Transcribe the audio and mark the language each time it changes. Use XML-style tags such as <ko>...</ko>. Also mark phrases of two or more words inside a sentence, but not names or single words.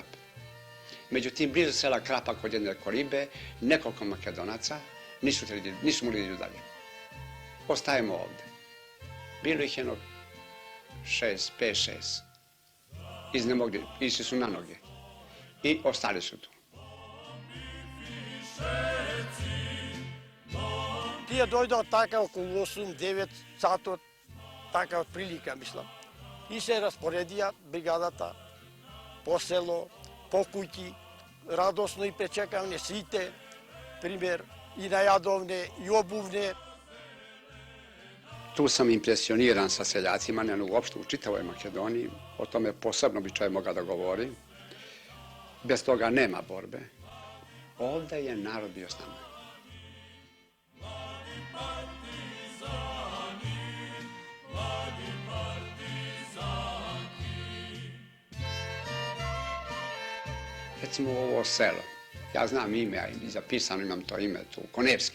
<sr>Međutim, blizu sela Krapa kod jedne kolibe, nekoliko Makedonaca nisu mogli ići dalje. Ostajemo ovde. Bilo ih jedno 5-6. Iznemogli, išli su na noge. I ostali su tu.</sr> <mk>Тие дојдоа така околу 8-9 сатот, така од прилика, мислам. И се распоредија бригадата по село, по куќи, радосно и пречекавне сите, пример, и најадовне, и обувне.</mk> <sr>Tu sam impresioniran sa seljacima, ne uopšte u čitavoj Makedoniji, o tome posebno bi čovjek mogao da govori. Bez toga nema borbe. Ovde je narod bio s nama. Recimo ovo selo, ja znam ime, i zapisano imam to ime tu, Konevski.</sr>